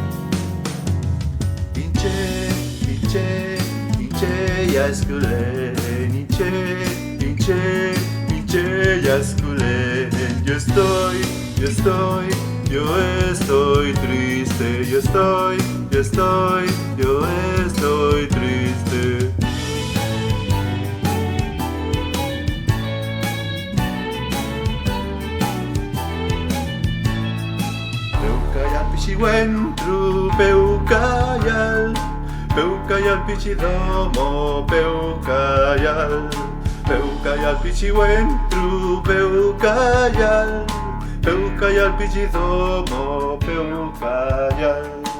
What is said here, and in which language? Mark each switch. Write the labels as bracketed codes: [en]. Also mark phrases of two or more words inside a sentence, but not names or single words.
[arn] Hinche yaskulen, hinche yaskulen. [es] Yo estoy triste, yo estoy triste. [arn] Peukayal pichi wentru, peukayal pichi domo, peukayal pichi wentru, peukayal pichi domo, peukayal.